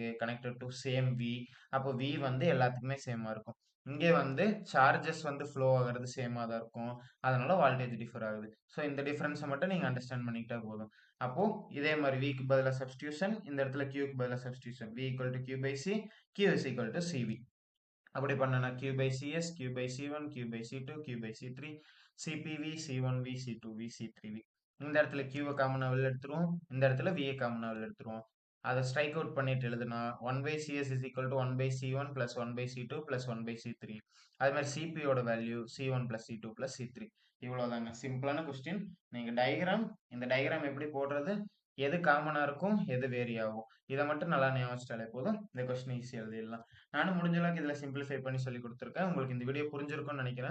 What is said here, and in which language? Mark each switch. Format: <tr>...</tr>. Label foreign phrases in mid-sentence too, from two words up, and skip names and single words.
<en>connected to same V.</en> <ta>அப்போ V வந்து எல்லாத்துக்குமே சேமா இருக்கும். இங்கே வந்து சார்ஜஸ் வந்து ஃப்ளோ ஆகிறது சேமா தான் இருக்கும். அதனால வோல்டேஜ் டிஃபர் ஆகுது. ஸோ இந்த டிஃபரன்ஸை மட்டும் நீங்க அண்டர்ஸ்டாண்ட் பண்ணிக்கிட்டா போதும். அப்போ இதே மாதிரி Vக்கு பதிலா சப்ஸ்டியூஷன், இந்த இடத்துல Qக்கு பதிலா சப்ஸ்டியூஷன்.</ta> <en>V equal to Q by C, Q is equal to CV.</en> <ta>அப்படி பண்ணனா</ta> <en>Q by CS, Q by C1, Q by C2, Q by C3, CPV, C1V, C2V, C3V.</en> <ta>இந்த இடத்துல Q காமனா வெளில எடுத்துருவோம். இந்த இடத்துல V காமனா வெளில எடுத்துருவோம்.</ta> <en>அதை strike out</en> <ta>பண்ணிட்டு எழுதுனா</ta> <en>1 by CS is equal to 1 by C1 plus 1 by C2 plus 1 by C3.</en> <ta>அது மாதிரி CP யோட வேல்யூ</ta> <en>C1 plus C2 plus C3.</en> <ta>இவ்வளவுதாங்க சிம்பிளான கொஸ்டின். நீங்க டயக்ராம், இந்த டயக்ராம் எப்படி போடுறது, எது காமனா இருக்கும், எது வேரி ஆகும், இதை மட்டும் நல்லா ஞாபகம் வச்சுட்டாலே போதும். இந்த கொஸ்டின் ஈஸியாக எழுதிடலாம். நானும் முடிஞ்ச அளவுக்கு இதில் சிம்பிளிஃபை பண்ணி சொல்லி கொடுத்துருக்கேன். உங்களுக்கு இந்த வீடியோ புரிஞ்சிருக்கும்னு நினைக்கிறேன்.</ta>